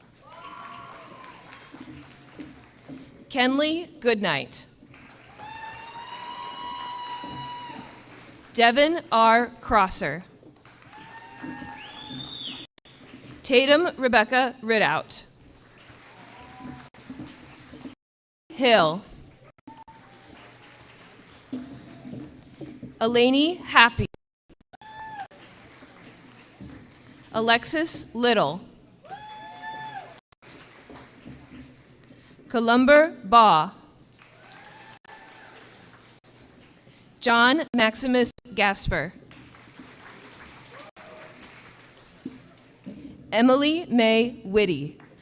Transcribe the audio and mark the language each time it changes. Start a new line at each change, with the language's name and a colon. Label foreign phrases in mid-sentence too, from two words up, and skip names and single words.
English: Kenley Goodnight. Devin R. Crosser. Tatum Rebecca Ridout. Hill. Eleni Happy. Alexis Little. Columber Baugh. John Maximus Gasper. Emily May Whitty.